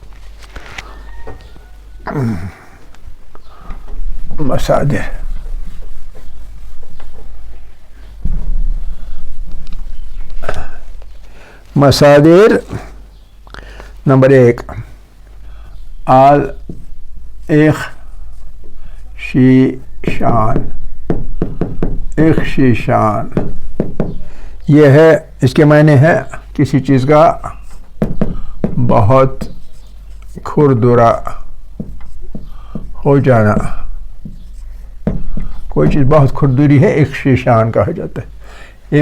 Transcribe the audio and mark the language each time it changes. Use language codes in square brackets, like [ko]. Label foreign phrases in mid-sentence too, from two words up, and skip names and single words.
[ur] مصادر مصادر نمبر 1 آل ایخ شی شان. ایخ شی شان یہ ہے، اس کے معنی ہے کسی چیز کا بہت کھردرا ہو جانا. کوئی چیز بہت کھردری ہے، ایک شیشان کہا جاتا ہے.